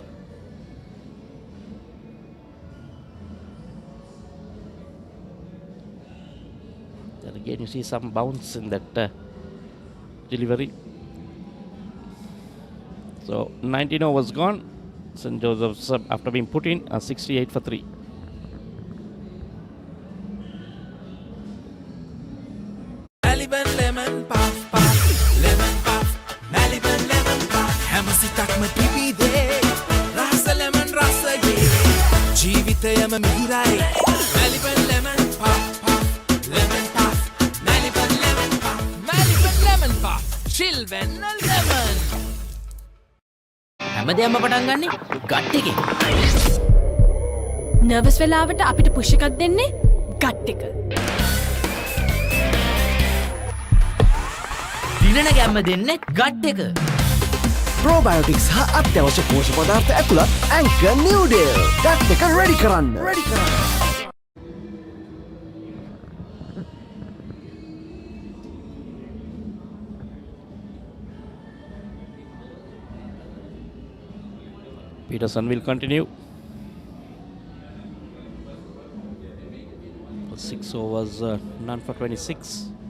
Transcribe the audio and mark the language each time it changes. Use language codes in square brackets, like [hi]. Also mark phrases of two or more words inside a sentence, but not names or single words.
[en] Again, you see some bounce in that delivery. So 19 overs gone. St. Joseph's, after being put in, 68 for 3. Maliban lemon puff puff, lemon puff, Maliban lemon puff. [si] හැම සිතකම පිපිදේ, රස ලෙමන් රස යේ. ජීවිතයම මිහිරයි, Maliban lemon puff puff, lemon puff. chill වෙන්න lemon. හැමදේම පටන් ගන්නේ ගට් එකේ. නර්වස් වෙලාවට අපිට පුෂ් එකක් දෙන්නේ ගට් එක. දිනන ගැම්ම දෙන්නේ ගට් එක. ප්‍රෝබයෝටික්ස් හා අත්‍යවශ්‍ය පෝෂක පදාර්ථ ඇතුළත් ඇන්කර් නිව්ඩේල්. ගට් එක රෙඩි කරන්න. [en] Peterson will continue. 6 overs, none for 26.